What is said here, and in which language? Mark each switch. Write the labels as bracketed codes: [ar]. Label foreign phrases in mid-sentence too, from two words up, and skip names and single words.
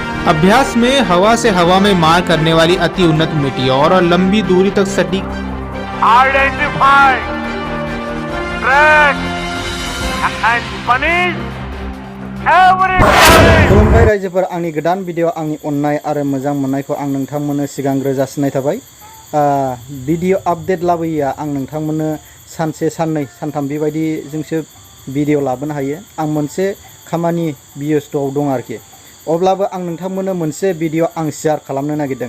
[hi] अभ्यास में हवा में मार करने वाली अति उन्नत मीटियोर और लंबी दूरी तक सटीक [en] identify, track and punish every [brx] खुलुमबाय रायजोफोर, आंनि गोदान भिडिअ आंनि अननाय आरो मोजां मोननायखौ आं नोंथांमोननो सिगांग्रो जासिनाय थाबाय। भिडिअ आपडेट लाबोया आं नोंथांमोननो सानसे साननै सानथाम बेबायदिजोंसो भिडिअ लाबोनो हायो। आं मोनसे खामानि बेस्थ'आव दं आरोखि। अब्लाबो आं नोंथांमोननो मोनसे भिडिअ आं शेयार खालामनो नागिरदों।